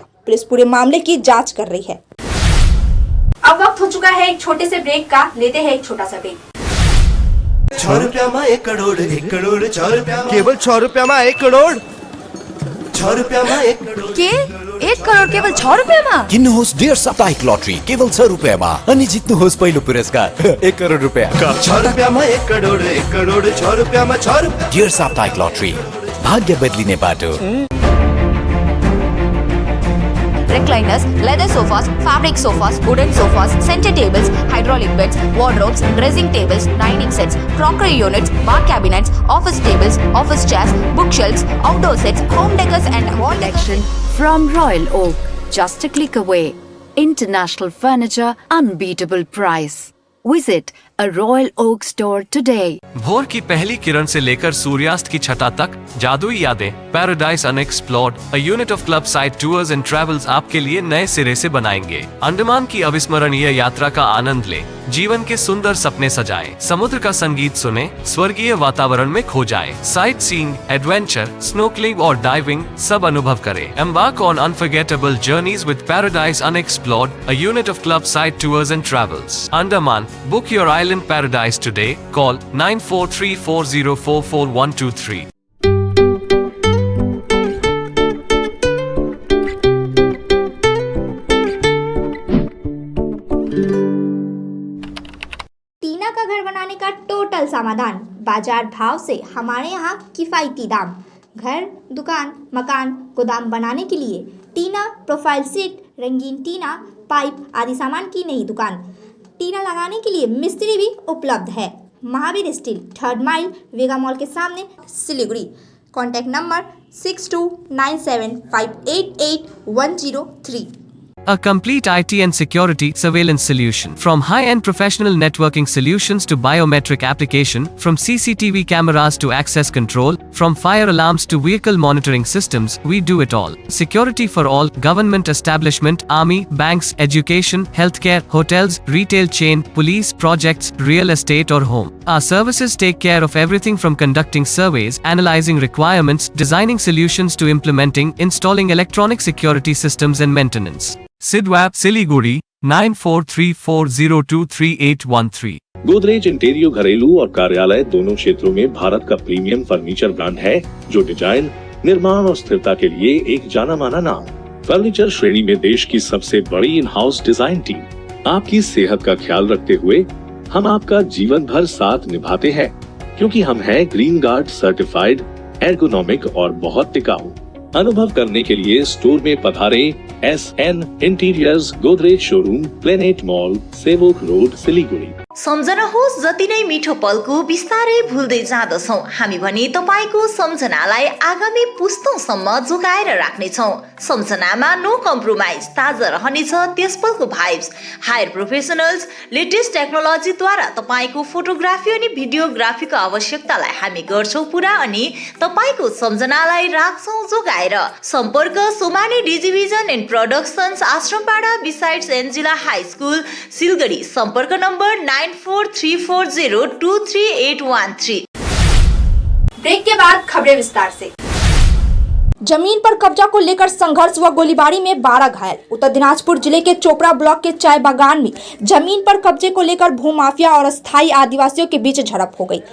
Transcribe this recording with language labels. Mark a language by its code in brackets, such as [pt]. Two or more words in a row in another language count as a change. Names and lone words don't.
[hi] पुलिस पूरे मामले की जांच कर रही है। अब वक्त हो चुका है एक छोटे से ब्रेक का, लेते हैं एक छोटा सा ब्रेक। 6 रुपया में 1 करोड़ 6 रुपया केवल 6 रुपया में 1 करोड़ 6 रुपया में 1 करोड़ के 1 करोड़ केवल 6 रुपया में [ne] किन्नुहोस् डेढ साप्ताहिक लटरी केवल 6 रुपया में अनि जित्नुहोस् पहिलो पुरस्कार 1 करोड़ रुपया 6 रुपया में 1 करोड़ 6 रुपया में 6 रुपया डेढ साप्ताहिक लटरी भाग्य बदलिने बाटो। [en] recliners, leather sofas, fabric sofas, wooden sofas, center tables, hydraulic beds, wardrobes, dressing tables, dining sets, crockery units, bar cabinets, office tables, office chairs, bookshelves, outdoor sets, home decors and wall collection from Royal Oak. Just a click away. International furniture, unbeatable price. Visit a Royal Oak store today. [hi] भोर की पहली किरण से लेकर सूर्यास्त की छटा तक जादुई यादें, पैराडाइज अनएक्सप्लोर्ड, अ यूनिट ऑफ क्लब साइड टूर्स एंड ट्रैवल्स आपके लिए नए सिरे से बनाएंगे। अंडमान की अविस्मरणीय यात्रा का आनंद ले, जीवन के सुंदर सपने सजाएं, समुद्र का संगीत सुने, स्वर्गीय वातावरण में खो जाए, साइट सीइंग, एडवेंचर, स्नोकलिंग और डाइविंग सब अनुभव करें। [en] Embark on unforgettable journeys with Paradise Unexplored, a unit of club side tours and travels. Andaman, book your island paradise today. Call 9434044123. [hi] टीना का घर बनाने का टोटल समाधान, बाजार भाव से हमारे यहाँ किफायती दाम। घर, दुकान, मकान, गोदाम बनाने के लिए टीना, प्रोफाइल सीट, रंगीन टीना, पाइप आदि सामान की नई दुकान। टीना लगाने के लिए मिस्त्री भी उपलब्ध है। महावीर स्टील, 3rd माइल, वेगा मॉल के सामने, सिलीगुड़ी। कॉन्टैक्ट नंबर 6297588103। [en] A complete IT and security surveillance solution. From high-end professional networking solutions to biometric application, from CCTV cameras to access control, from fire alarms to vehicle monitoring systems, we do it all. Security for all, government establishment, army, banks, education, healthcare, hotels, retail chain, police, projects, real estate or home. Our services take care of everything from conducting surveys, analyzing requirements, designing solutions to implementing, installing electronic security systems and maintenance. Sidwap, Siliguri, 9434023813. [hi] गोदरेज इंटीरियर घरेलू और कार्यालय दोनों क्षेत्रों में भारत का प्रीमियम फर्नीचर ब्रांड है, जो डिजाइन, निर्माण और स्थिरता के लिए एक जाना माना नाम। फर्नीचर श्रेणी में देश की सबसे बड़ी [en] in house design team. [hi] आपकी सेहत का ख्याल रखते हुए हम आपका जीवन भर साथ निभाते हैं, क्योंकि हम हैं ग्रीन गार्ड सर्टिफाइड, एर्गोनॉमिक और बहुत टिकाऊ। अनुभव करने के लिए स्टोर में पधारें। SN इंटीरियर्स, गोदरेज शोरूम, प्लेनेट मॉल, सेवोक रोड, सिलीगुड़ी। [ne] सम्झनुहोस्, जति नै मिठो पलको बिस्तारै भुल्दै जाँदछौँ हामी भने तपाईको सम्झनालाई आगामी पुस्तौंसम्म जोगाएर राख्नेछौँ। सम्झनामा [en] no compromise, [ne] ताजा रहनेछ त्यस पलको भाइब्स। [en] hire professionals, [ne] लेटेस्ट टेक्नोलोजीद्वारा तपाईको फोटोग्राफी अनि भिडियोग्राफीको आवश्यकतालाई हामी गर्छौँ पुरा अनि तपाईको सम्झनालाई राख्छौँ जोगाएर। सम्पर्क सोमानी डिजिभिजन एन्ड प्रोडक्सन्स, आश्रमपाडा बिसाइड्स एन्जिला हाई स्कुल, सिलगढी। सम्पर्क नम्बर 9434023813। [hi] ब्रेक के बाद खबरें विस्तार से। जमीन पर कब्जा को लेकर संघर्ष व गोलीबारी में 12 घायल। उत्तर दिनाजपुर जिले के चोपड़ा ब्लॉक के चाय बागान में जमीन पर कब्जे को लेकर भूमाफिया और अस्थायी आदिवासियों के बीच झड़प हो गई।